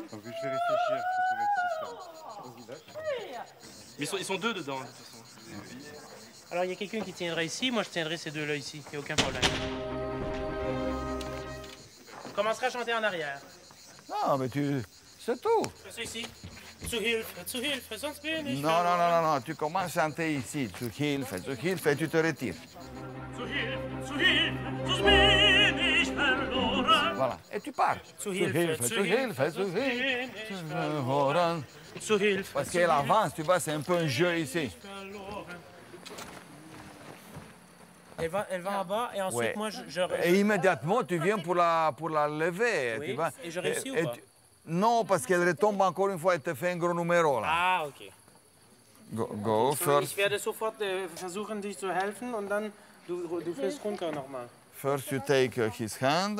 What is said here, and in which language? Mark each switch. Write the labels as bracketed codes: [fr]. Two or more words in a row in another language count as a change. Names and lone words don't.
[fr] Donc je vais réfléchir, Mais ils sont 2 dedans, de toute façon. Alors, il y a quelqu'un qui tiendra ici, moi je tiendrai ces 2-là ici, il n'y a aucun problème. On commencera à chanter en arrière. Non, mais c'est tout. C'est ici. [de] Zu Hilfe, sonst bin ich [fr] Non, non, non, non, non, tu commences à chanter ici. [de] Zu Hilfe, [fr] et tu te retires. [de] Zu Hilfe, sonst bin ich verloren. [fr] Voilà, et tu pars. [de] Zu Hilfe, [fr] Parce qu'elle avance, tu vois, c'est un peu un jeu ici. Elle va en bas et ensuite, Ouais. moi, je... Et immédiatement, tu viens pour la lever. Oui, tu vois. et je réussis ou pas? Non, parce qu'elle retombe encore une fois et te fait un gros numéro là. Ah, okay. [en] Go [de] Ich [en] first. [de] werde sofort versuchen, dich zu helfen und dann du fährst runter nochmal. [en] First you take his hand.